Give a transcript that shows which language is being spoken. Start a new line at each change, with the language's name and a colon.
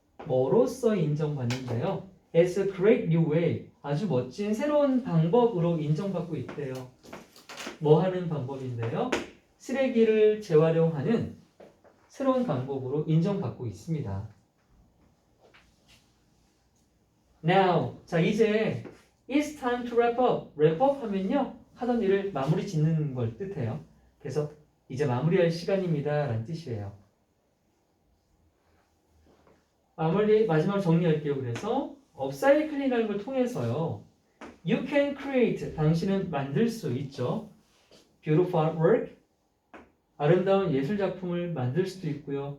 Korean: 뭐로써 인정받는데요?
English: As a great new way.
Korean: 아주 멋진 새로운 방법으로 인정받고 있대요. 뭐 하는 방법인데요? 쓰레기를 재활용하는 새로운 방법으로 인정받고 있습니다.
English: Now,
Korean: 자 이제
English: it's time to wrap up.
Korean: wrap up 하면요. 하던 일을 마무리 짓는 걸 뜻해요. 그래서 이제 마무리할 시간입니다. 라는 뜻이에요. 마지막으로 정리할게요. 그래서 업사이클링이라는 걸 통해서요.
English: You can create,
Korean: 당신은 만들 수 있죠.
English: Beautiful artwork,
Korean: 아름다운 예술 작품을 만들 수도 있고요.